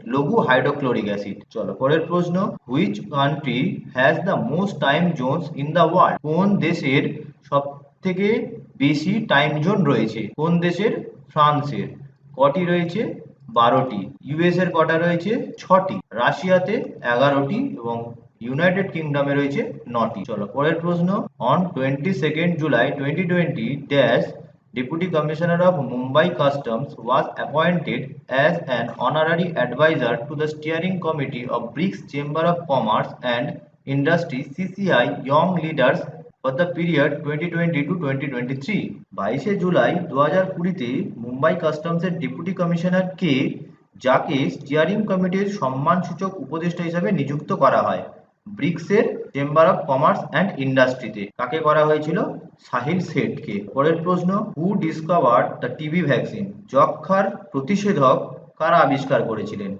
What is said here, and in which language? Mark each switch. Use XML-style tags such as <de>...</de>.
<bn>লঘু hydrochloric acid. চলো পরের প্রশ্ন,</bn> <en>Which country has the most time zones in the world.</en> <bn>কোন দেশের সব থেকে বেশি টাইম জোন রয়েছে? কোন দেশের? ফ্রান্সের। কটি রয়েছে? 12টি। ইউএস এর কটা রয়েছে? 6টি। রাশিয়াতে 11টি এবং ইউনাইটেড কিংডমে রয়েছে 9টি। চলো পরের প্রশ্ন,</bn> <en>অন 22nd July 2020 dash Deputy Commissioner of Mumbai Customs was appointed as an honorary advisor to the steering committee of BRICS Chamber of Commerce and Industry CCI Young Leaders for the period 2020 to 2023।</en> <bn>22শে July 2020-তে Mumbai কাস্টমসের deputy commissioner কে, যাকে steering কমিটির সম্মানসূচক উপদেষ্টা হিসাবে নিযুক্ত করা হয়? ব্রিক্সের chamber of commerce and ইন্ডাস্ট্রিতে। কাকে করা হয়েছিল? সাহিল শেঠকে। পরের প্রশ্ন,</bn> <en>Who discovered the TB vaccine.</en> <bn>যক্ষ্মার প্রতিষেধক কারা আবিষ্কার করেছিলেন?</bn>